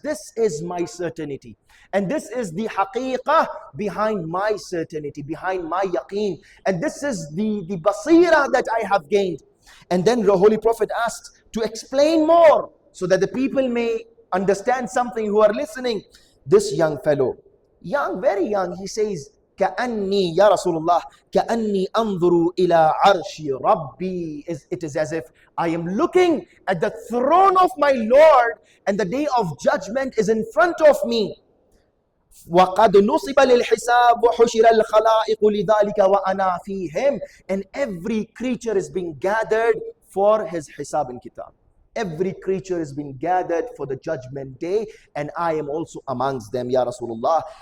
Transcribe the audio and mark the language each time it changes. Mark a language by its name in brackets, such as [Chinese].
[English] This is my certainty. And this is the haqiqah behind my certainty, behind my yaqeen. And this is the Baseerat that I have gained. And then the Holy Prophet asked to explain more so that the people may understand something who are listening. This young fellow, young, very young, he says, [Arabic] كأني يا رسول الله كأني أنظر إلى عرش ربي. [English] It is as if I am looking at the throne of my Lord and the day of judgment is in front of me. [Arabic] وقد نصب للحساب وحشر الخلائق لذلك وأنا فيهم. [English] And every creature is being gathered for his hisab and kitab. Every creature is being gathered for the judgment day, and I am also amongst them, Ya Rasulullah.